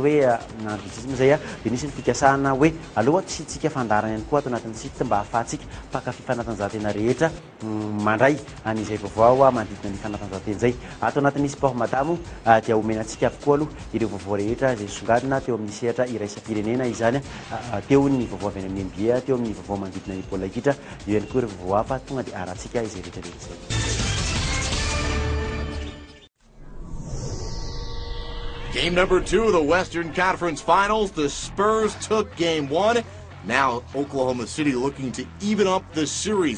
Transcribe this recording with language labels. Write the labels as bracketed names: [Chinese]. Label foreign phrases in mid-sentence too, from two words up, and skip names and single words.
[Malagasy] hoe nandrojisy zay dia nisy ny fikasana hoe aloha tsika fandarana ihany koa ato anatin'ny site mba ahafahantsika mpakafy fanatanjahantena rehetra mandray an'izay vaovao manodidina ny fanatanjahantena zay ato anatin'ny sport madamo dia omenantsika avokoa aloha ireo vaovao rehetra izay songadina teo amin'ny sehatra iraisam-pirenena izany teo ny vaovao avy any amin'ny NBA teo amin'ny vaovao manodidina ny baolina kitra [English] Game number 2 of the Western Conference Finals. The Spurs took game 1. Now Oklahoma City looking to even up the series.